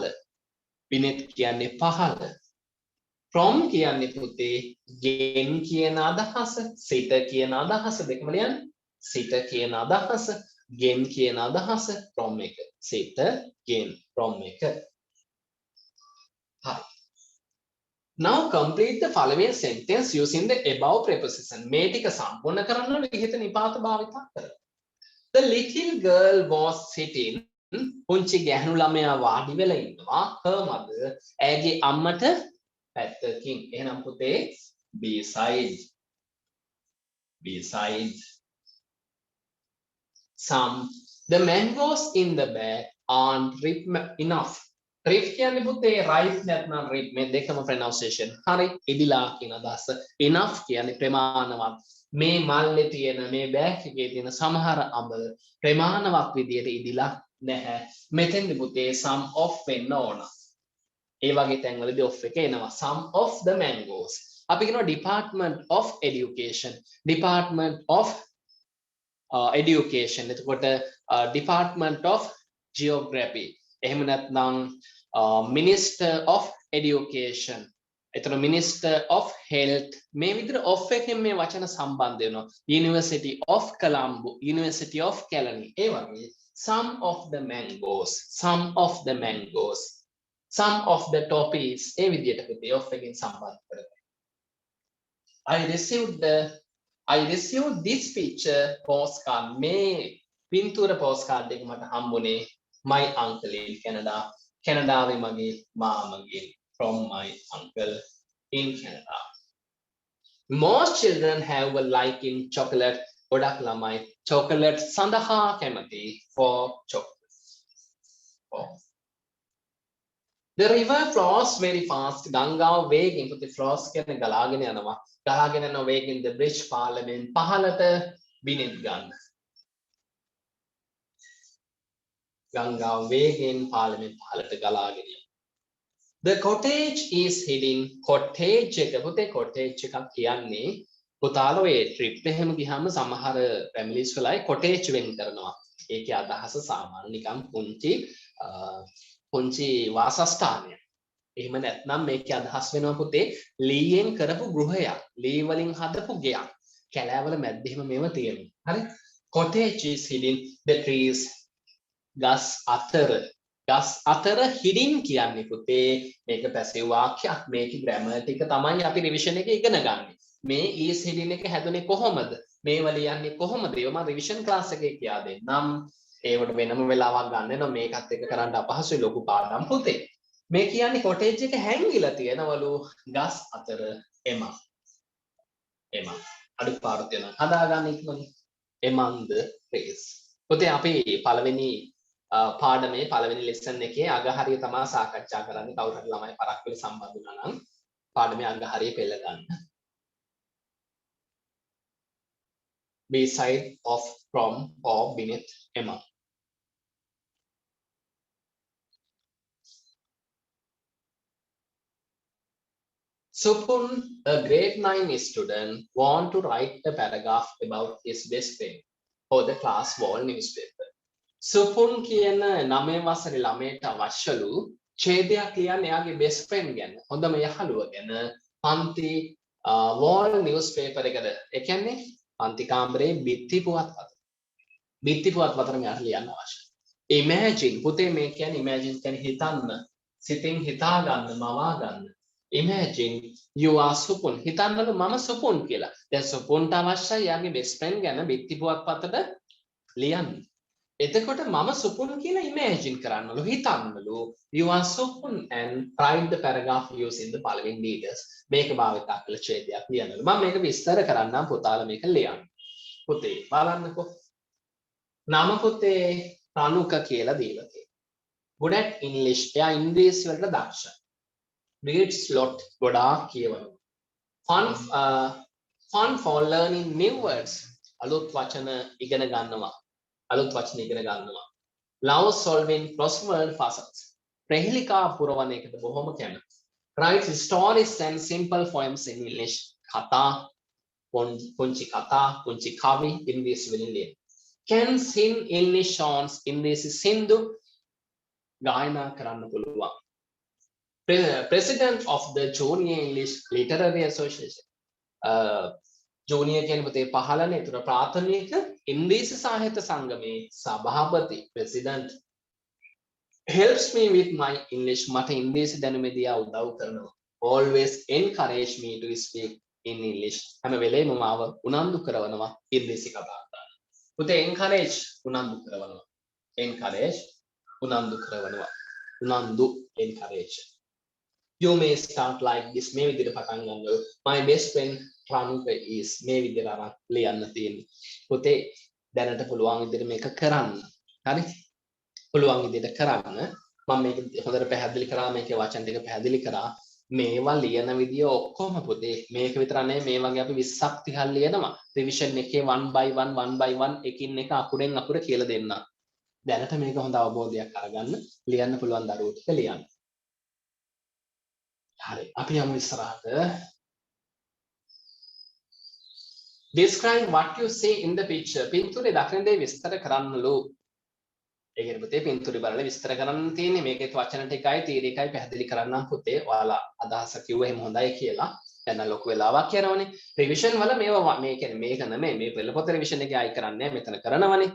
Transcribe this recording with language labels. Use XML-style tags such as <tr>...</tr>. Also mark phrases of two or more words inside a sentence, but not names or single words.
<si>බිනෙට් කියන්නේ පහළ. from කියන්නේ පුතේ ගෙන් කියන අදහස. සිට කියන අදහස දෙකම ලියන්න. සිට කියන අදහස, ගෙන් කියන අදහස, from එක. සිට, ගෙන්, from එක. හරි.</si> <en>Now complete the following sentence using the above preposition.</en> <si>මේ ටික සම්පූර්ණ කරන්න ඕනේ ඉහත නිපාත භාවිත කරලා.</si> <en>The little girl was sitting.</en> <si>පුංචි ගැහණු ළමයා වාඩි වෙලා ඉන්නවා.</si> <en>her mother.</en> <si>ඇගේ අම්මට පැත්තකින්. එහෙනම් පුතේ</si> <en>B side. B side. Some the mangoes in the bag aren't ripe enough.</en> <si>ripe කියන්නේ පුතේ ripe නැත්නම් ripe මේ දෙකම pronunciation හරි. ඉදිලා කියන අදහස. enough කියන්නේ ප්‍රමාණවත්. මේ මල්ලේ තියෙන මේ බෑග් එකේ තියෙන සමහර අඹ ප්‍රමාණවත් විදියට ඉදිලා නැහැ. මෙතෙන්දි පුතේ</si> <en>some of</en> <si>වෙන්න ඕන. ඒ වගේ තැන්වලදී off එක එනවා.</si> <en>some of the mangoes.</en> <si>අපි කියනවා</si> <en>department of education. department of education. එතකොට department of geography.</en> <si>එහෙම නැත්නම්</si> <en>minister of education. එතන minister of health.</en> <si>මේ විදිහට off එකෙන් මේ වචන සම්බන්ධ වෙනවා.</si> <en>University of Colombo, University of Kelani.</en> <si>ඒ වගේ</si> <en>some of the mangoes, some of the mangoes, some of the toffees.</en> <si>ඒ විදිහට පුතේ off එකෙන් සම්බන්ධ කරගන්න.</si> <en>I received this picture postcard.</en> <si>මේ පින්තූර postcard එක මට හම්බුනේ</si> <en>my uncle in Canada.</en> <si>කැනඩාවේ මගේ මාමගෙන්.</si> <en>from my uncle in Canada. Most children have a like in chocolate.</en> <si>ගොඩක් ළමයි chocolate සඳහා කැමති.</si> <en>for chocolate. For. The river flows very fast.</en> <si>ගංගාව වේගෙන් පුතේ flows කියන්නේ ගලාගෙන යනවා. ගලාගෙන යන වේගෙන්</si> <en>the bridge parliament</en> <si>පහළට බිනෙත් ගන්න. ගංගාව වේගෙන් පාර්ලිමේන්ත පහළට ගලාගෙන යනවා.</si> <en>The cottage is hidden.</en> <si>cottage එක පුතේ cottage එකක් කියන්නේ පුතාලා ඔය trip එහෙම ගියාම සමහර families වලයි cottage වෙන් කරනවා. ඒකේ අදහස සාමාන්‍ය නිකන් පුංචි වාසස්ථානයක්. එහෙම නැත්නම් මේකේ අදහස් වෙනවා පුතේ ලීයෙන් කරපු ගෘහයක්. ලී වලින් හදපු ගෙයක්. කැලෑවල මැද්දේම මේව තියෙනවා. හරි?</si> <en>cottage is hidden. The trees</en> <si>ගස් අතර hidden කියන්නේ පුතේ මේක පැසිව් වාක්‍යයක්. මේකේ grammar ටික තමයි අපි revision එකේ ඉගෙන ගන්න. මේ</si> <en>is hidden</en> <si>එක හැදුනේ කොහොමද? මේව ලියන්නේ කොහොමද? ඒව මම</si> <en>revision class</en> <si>එකේ කියා දෙන්නම්. ඒවට වෙනම වෙලාවක් ගන්න වෙනවා. මේකත් එක්ක කරන්න අපහසුයි ලොකු පාඩම් පුතේ. මේ කියන්නේ cottage එක හැංගිලා තියෙනවලු ගස් අතර එම අඩුපාඩු තියෙනවා. හදාගන්න ඉක්මනින්.</si> <en>among the trees.</en> <si>පුතේ අපි පළවෙනි පාඩමේ පළවෙනි ලෙසන් එකේ අගහරිය තමයි සාකච්ඡා කරන්නේ. කවුරු හරි ළමයි පරක් වෙලා සම්බන්ධ වුණා නම් පාඩමේ අගහරිය පෙළ ගන්න.</si> <en>B side of, from, or beneath, among. Supun, a grade 9 student, want to write a paragraph about his best friend for the class wall newspaper.</en> <si>සුපුන් කියන 9 වසරේ ළමයට අවශ්‍යලු ඡේදයක් ලියන්න එයාගේ</si> <en>best friend</en> <si>ගැන. හොඳම යහළුවා ගැන පන්ති</si> <en>wall news paper</en> <si>එකද. ඒ කියන්නේ පන්ති කාමරේ බිත්ති පුවත්පත. බිත්ති පුවත්පතට මෙයාට ලියන්න අවශ්‍යයි. imagine පුතේ මේ කියන්නේ imagine කියන්නේ හිතන්න. සිතින් හිතා ගන්න, මවා ගන්න.</si> <en>imagine you are සුපුන්.</en> <si>හිතන්නලු මම සුපුන් කියලා. දැන් සුපුන්ට අවශ්‍යයි යාගේ</si> <en>best friend</en> <si>ගැන බිත්ති පුවත්පතට ලියන්න. එතකොට මම සුපුන් කියලා imagine කරන්නලු හිතන්නලු</si> <en>you are සුපුන් and write the paragraph using the following details</en> <si>මේක භාවිතා කළ ඡේදයක් ලියන්නලු මම මේක විස්තර කරන්නම් පුතාලා මේක ලියන්න පුතේ බලන්නකෝ නම පුතේ රණුක කියලා දීලා තියෙනවා</si> <en>good at english</en> <si>එයා ඉංග්‍රීසි වලට දක්ෂයි</si> <en>reads lot</en> <si>ගොඩාක් කියවනවා</si> <en>fun for learning new words</en> <si>අලුත් වචන ඉගෙන ගන්නවා අලුත් වචන ඉගෙන ගන්නවා.</si> <en>Love solving crossword puzzles.</en> <si>ප්‍රහෙලිකා පුරවන එකට බොහොම කැමති.</si> <en>Writes stories and simple poems in English.</en> <si>කතා, පුංචි කතා, පුංචි කවි ඉංග්‍රීසි වලින් ලියන.</si> <en>Can sing English songs</en> <si>ඉංග්‍රීසි සින්දු ගායනා කරන්න පුළුවන්.</si> <en>President of the Junior English Literary Association.</en> <si>ජූනියර් කියන පුතේ 15 නේ. ඒතර ප්‍රාථමික ඉංග්‍රීසි සාහිත්‍ය සංගමේ සභාපති ප්‍රෙසිඩන්ට්</si> <en>helps me with my English</en> <si>මට ඉංග්‍රීසි දැනුමේදී උදව් කරනවා.</si> <en>always encourage me to speak in English</en> <si>හැම වෙලේම මාව උනන්දු කරනවා ඉංග්‍රීසි කතා කරන්න. පුතේ encourage උනන්දු කරනවා. encourage උනන්දු කරනවා. උනන්දු encourage.</si> <en>You may start like this</en> <si>මේ විදිහට පටන් ගන්න.</si> <en>My best friend</en> <si>රණුක is මේ විදිහට අරන් ලියන්න තියෙන්නේ. පුතේ දැනට පුළුවන් විදිහට මේක කරන්න. හරි? පුළුවන් විදිහට කරන්න. මම මේක හොඳට පැහැදිලි කරා මේකේ වචන ටික පැහැදිලි කරා. මේවා ලියන විදිය ඔක්කොම පුතේ මේක විතර නෙමෙයි මේ වගේ අපි 20ක් 30ක් ලියනවා. රිවිෂන් එකේ 1 by 1 එකින් එක අකුරෙන් අකුර කියලා දෙන්න. දැනට මේක හොඳ අවබෝධයක් අරගන්න ලියන්න පුළුවන් දරුවෝ ටික ලියන්න. හරි අපි යමු ඉස්සරහට.</si> <en>Describe what you see in the picture.</en> <si>පින්තූරේ දකින දේ විස්තර කරන්නලු. ඒ කියන්නේ පුතේ පින්තූරේ බලලා විස්තර කරන්න තියෙන්නේ මේකේ වචන ටිකයි තීරය එකයි පැහැදිලි කරන්නම් පුතේ. ඔයාලා අදහස කිව්ව එහෙම හොඳයි කියලා. දැන් ලොකු වෙලාවක් යනවනේ. රිවිෂන් වල මේවා මේ කියන්නේ මේක නෙමෙයි මේ පෙළපොත රිවිෂන් එකේ ආයි කරන්නේ මෙතන කරනවනේ.</si>